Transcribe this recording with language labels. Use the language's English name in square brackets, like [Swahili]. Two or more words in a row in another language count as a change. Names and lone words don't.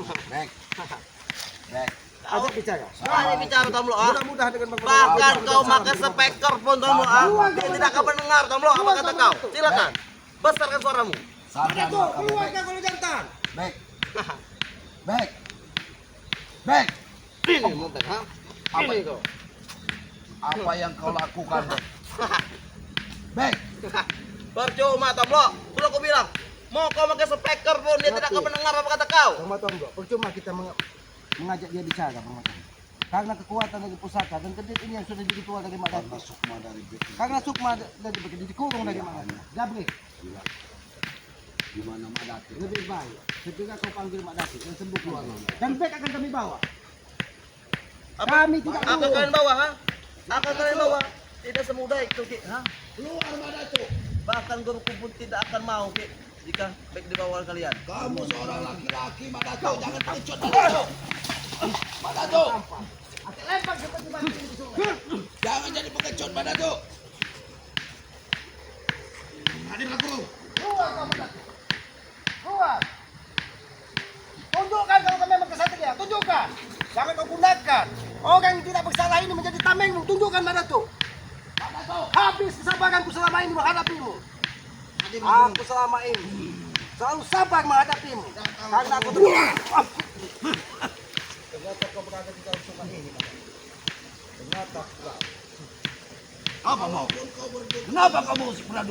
[Indonesian] Bek. Bek. Ada bicara. Ada bicara Tomlo ah. Mudah-mudahan dengan Bahkan kau makan speaker pun Tomlo ah. Dia tidak akan mendengar Tomlo apa kata kau. Silakan. Besarkan suaramu. Sadar Tuh, kamu, keluar Bek. kau kalau jantan. Bek. Bek. Bek. Ini mumpet ha. Apa Ini kau. Apa yang kau lakukan, Bek? Bek. Percuma Tomlo. Sudah aku bilang. Mau kau pakai speaker pun dia tidak akan mendengar apa kata kau. Bang Matombo, percuma kita mengajak dia bicara, Bang Matombo. Karena kekuatan dari pusaka dan kedip ini yang sudah diketua dari Mak Datu. Karena sukma dari Bek. Karena sukma dari begitu dikurung dari Mak Datu. Gabri, Gila. Di mana Mak Datu? lebih baik ketika kau panggil Mak Datu dan sembuhkan dia. Dan Bek akan kami bawa. Apa? Kami tidak Akan mau. kalian bawa ha? Akan kalian bawa. Tidak semudah itu Ki. Ha? Keluar Mak Datu. Bahkan guruku pun tidak akan mau Ki. Jika baik dibawa kalian. Kamu seorang laki-laki, Mak Datu. Jangan pengecut, Mak Datu. Mak Datu. Akan lempar seperti batu di sungai. Jangan jadi pengecut, Mak Datu. Hadir aku. Keluar kau Mak Datu. Keluar. Tunjukkan kalau kau memang kesatria. Tunjukkan. Jangan kau gunakan orang yang tidak bersalah ini menjadi tamengmu. Tunjukkan Mak Datu. Mak Datu. Habis kesabaranku selama ini menghadapimu. Aku selama ini selalu sabar menghadapimu. Karena aku ternyata kau berada di dalam sungai ini. Ternyata kau. Apa mau? Kenapa kamu usik beradu?